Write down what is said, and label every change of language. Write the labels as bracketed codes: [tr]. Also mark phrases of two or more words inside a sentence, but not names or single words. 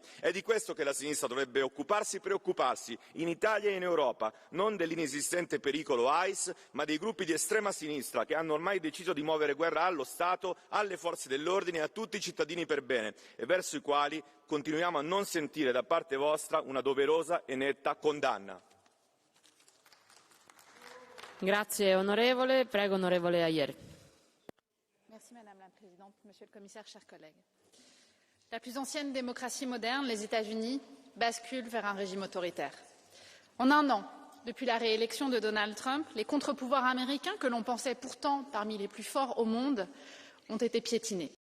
[it] È di questo che la sinistra dovrebbe preoccuparsi, in Italia e in Europa, non dell'inesistente pericolo ICE, ma dei gruppi di estrema sinistra che hanno ormai deciso di muovere guerra allo Stato, alle forze dell'ordine e a tutti i cittadini per bene, e verso i quali continuiamo a non sentire da parte vostra una doverosa e netta condanna. Grazie onorevole. Prego onorevole Ayer. [fr] Merci Madame la Présidente, Monsieur le Commissaire, chers collègues. La plus ancienne démocratie moderne, les États-Unis, bascule vers un régime autoritaire. En un an, depuis la réélection de Donald Trump, les contre-pouvoirs américains, que l'on pensait pourtant parmi les plus forts au monde, ont été piétinés.